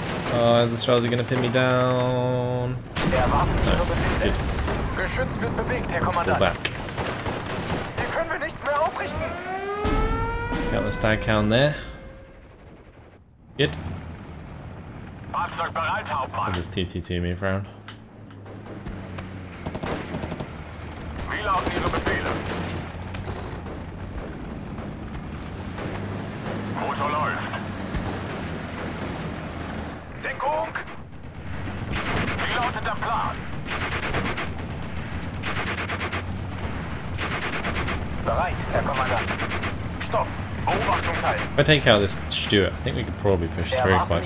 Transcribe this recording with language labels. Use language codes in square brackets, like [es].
[en] The shells are gonna pin me down. [de] Wir erwarten Ihre Befehle. [en] Good. [de] Geschütz wird bewegt, Herr [en] Pull [de] Kommandant. [en] back. [de] Hier können wir nichts mehr ausrichten. [en] Got the stag count there. Good. [de] Fahrzeug bereit, Hauptmann. [en] This TT2 move round. [de] Wie lauten Ihre Befehle? Motor läuft. Deckung! Wie lautet der Plan? Bereit, Herr Kommandant. Stopp! Beobachtungshalt! [en] If I take out this Stuart, I think we could probably push through quite